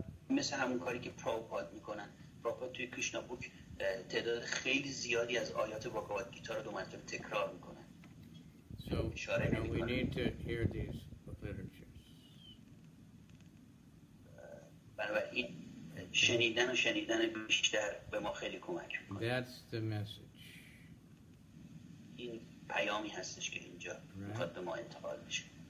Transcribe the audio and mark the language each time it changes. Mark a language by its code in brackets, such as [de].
[fa] مثل همون کاری که پرابھوپاد میکنن. پرابھوپاد توی کریشنا بوک تعداد خیلی زیادی از آیات بھاگواد گیتا رو دو مرتبه تکرار میکنن. [en] So, we need to hear these literatures. [fa] بنابراین شنیدن بیشتر به ما خیلی کمک میکنه. [en] That's the message. [fa] این پیامی هستش که اینجا میخواد به ما انتقال بشه.